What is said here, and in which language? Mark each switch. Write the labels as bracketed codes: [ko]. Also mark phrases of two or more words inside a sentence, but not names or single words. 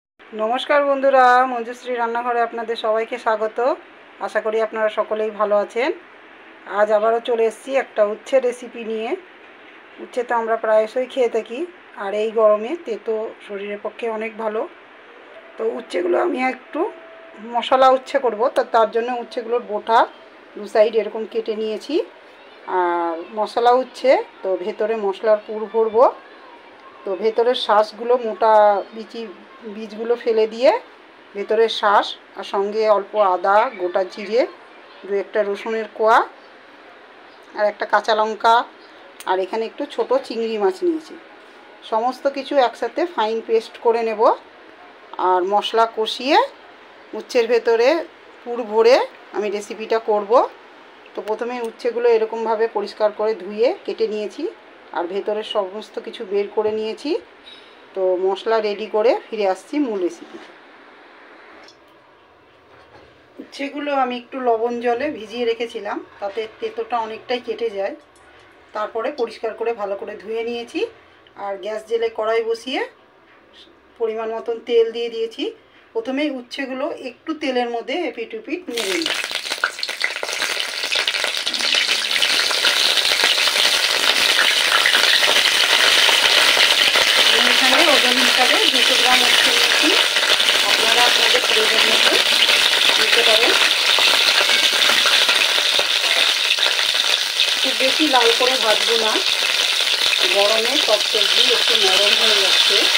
[bn] নমস্কার বন্ধুরা মঞ্জুশ্রী রান্নাঘরে আপনাদের সবাইকে স্বাগত। আশা করি আপনারা সকলেই ভালো আছেন। আজ আবারো চলে এসেছি একটা উচ্ছে রেসিপি নিয়ে। উচ্ছে তো আমরা প্রায়শই খেয়ে থাকি আর এই গরমে তেতো শরীরের পক্ষে অনেক ভালো। তো উচ্ছেগুলো আমি একটু মশলা উচ্ছে করব। তো তার জন্য উচ্ছেগুলোর বোঁটা দু সাইড এরকম কেটে নিয়েছি আর মশলা উচ্ছে তো ভেতরে মশলার পুর ভরবো। তো ভেতরের শাঁসগুলো মোটা বীজগুলো ফেলে দিয়ে ভেতরের শাঁস আর সঙ্গে অল্প আদা গোটা জিরে দু একটা রসুনের কোয়া আর একটা কাঁচা লঙ্কা আর এখানে একটু ছোট চিংড়ি মাছ নিয়েছি। সমস্ত কিছু একসাথে [en] fine paste [bn] করে নেব আর মশলা কষিয়ে উচ্ছের ভেতরে পুর ভরে আমি রেসিপিটা করব। তো প্রথমে উচ্ছেগুলো এরকম ভাবে পরিষ্কার করে ধুয়ে কেটে নিয়েছি আর ভেতরের সমস্ত কিছু বের করে নিয়েছি। তো মশলা রেডি করে ফিরে আসছি মূল রেসিপি। উচ্ছেগুলো আমি একটু লবণ জলে ভিজিয়ে রেখেছিলাম তাতে তেতোটা অনেকটাই কেটে যায়। তারপরে পরিষ্কার করে ভালো করে ধুয়ে নিয়েছি আর গ্যাস জ্বেলে কড়াই বসিয়ে পরিমাণ মতন তেল দিয়ে দিয়েছি। প্রথমেই উচ্ছেগুলো একটু তেলের मধ্যে এপিঠ ওপিঠ नेড়ে নিই। ওজন হিসাবে 200 গ্রাম উচ্ছে নিয়েছি। আপনারা আপনাদের প্রয়োজন মতো নিতে পারেন। খুব বেশি লাল করে ভাজবো না, গরমে সব সবজি একটু নরম হয়ে যাচ্ছে।